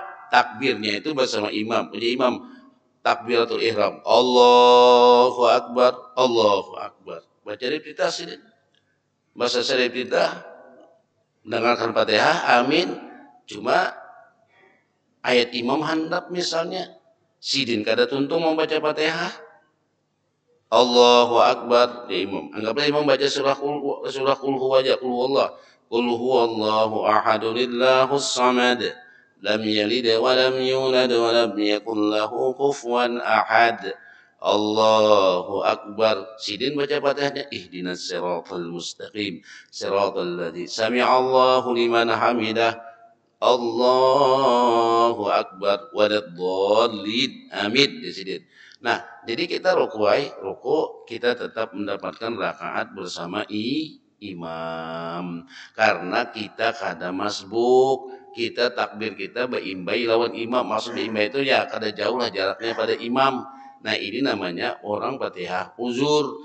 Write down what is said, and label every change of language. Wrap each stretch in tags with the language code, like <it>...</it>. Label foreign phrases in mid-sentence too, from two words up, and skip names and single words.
<id>Takbirnya itu bersama imam. Punya imam</id> <ar>تكبيرة الإحرام, الله أكبر، الله أكبر.</ar> <id>Baca iftitah sini. Bahasa saya iftitah, mendengarkan Fatihah, amin.</id> <bjn>Cuma ayat imam handap misalnya, sidin kada tuntung membaca Fatihah,</bjn> <ar>الله أكبر</ar> <bjn>ya imam.</bjn> <id>Anggaplah imam baca surah</id> <ar>قل هو الله أحد الله الصمد لم يلد ولم يولد ولم يكن له كفوا أحد. الله أكبر.</ar> <bjn>Sidin baca Fatihahnya,</bjn> <ar>اهدنا الصراط المستقيم صراط الذي سمع الله لمن حمده. الله أكبر ولا الضالين.</ar> <id>Amin di sini. Nah, jadi kita ruku kita tetap mendapatkan rakaat bersama imam.</id> <bjn>Karena kita kada masbuk, kita takbir kita beimbai lawan imam. Maksud beimbai itu ya kada jauh lah jaraknya pada imam. Nah, ini namanya orang Fatihah uzur.</bjn>